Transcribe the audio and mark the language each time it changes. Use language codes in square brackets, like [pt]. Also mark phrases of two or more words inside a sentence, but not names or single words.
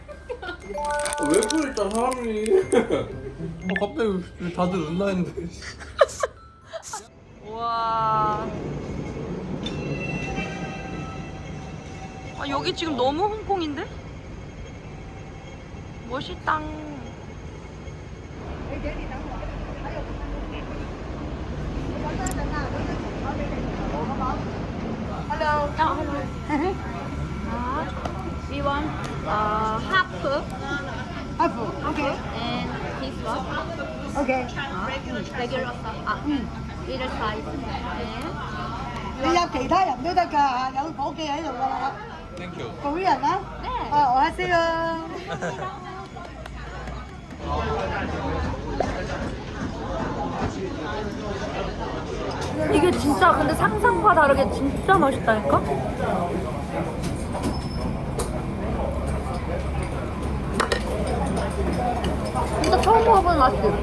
[ko] 왜 그랬다 사람이? 갑자기 다들 웃나 했는데. 와. 아, 여기 지금 너무 홍콩인데? 멋있다. [en] Hello. We want half Okay. and this one Okay. regular size. Little size. And [yue] 你有其他人都得㗎，有伙計喺度㗎啦。 [en] Thank you. [yue] 嗰啲人啊？我喺先啊。 [ko] 이게 진짜 근데 상상과 다르게 진짜 맛있다니까? 진짜 처음 먹어보는 맛이지?